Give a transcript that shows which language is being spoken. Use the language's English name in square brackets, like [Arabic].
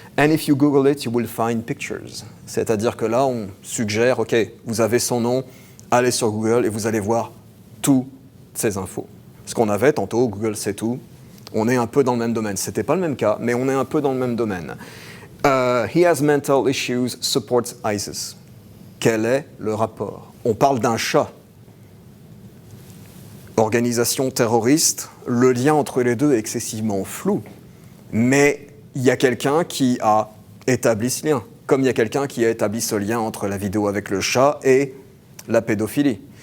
[English] And if you Google it, you will find pictures. [French] C'est-à-dire que là, on suggère, OK, vous avez son nom, allez sur Google et vous allez voir toutes ces infos. Ce qu'on avait tantôt, Google c'est tout. On est un peu dans le même domaine. C'était pas le même cas, mais on est un peu dans le même domaine. [English] He has mental issues, supports ISIS. [French] Quel est le rapport? On parle d'un chat. Organisation terroriste, le lien entre les deux est excessivement flou. Mais il y a quelqu'un qui a établi ce lien. Comme il y a quelqu'un qui a établi ce lien entre la vidéo avec le chat et la pédophilie.